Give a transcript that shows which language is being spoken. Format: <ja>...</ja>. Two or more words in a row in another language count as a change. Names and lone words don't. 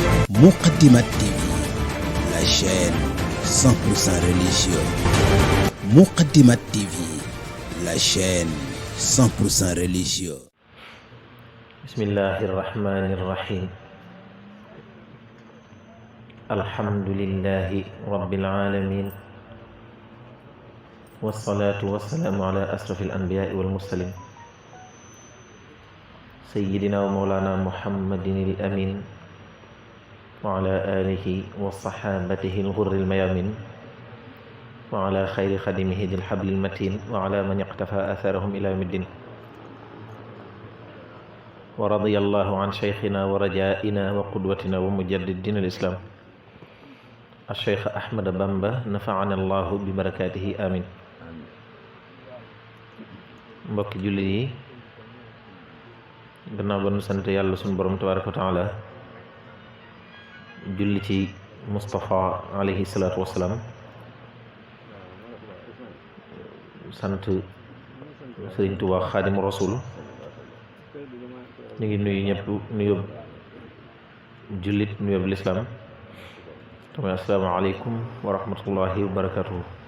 <fr>Moukhaddamatoul TV, la chaîne 100% religieuse. Moukhaddamatoul TV, la chaîne 100% religieuse.</fr> <ar>بسم الله الرحمن الرحيم. الحمد لله رب العالمين. والصلاة والسلام على أشرف الأنبياء والمرسلين. سيدنا ومولانا محمد الأمين. وعلى آله وصحابته الغر الميامين. وعلى خير خادمه ذي الحبل المتين. وعلى من اقتفى آثارهم إلى يوم الدين. ورضي الله عن شيخنا ورجائنا وقدوتنا ومجددنا الإسلام الشيخ أحمد بمبا نفعنا الله ببركاته آمين.</ar> <wo>Mbokki jullit yi, gannaaw ba nu sant yàlla sunu borom</wo> <ar>تبارك وتعالى,</ar> <wo>julli ci Mustafa</wo> <ar>عليه الصلاة والسلام,</ar> <wo>sant Sëriñ Tuubaa Xaadimu Rasuul, ñu ngi nuyu ñëpp nuyób jullit nuyób lislaam tamay</wo> <ar>السلام عليكم ورحمة الله وبركاته.</ar>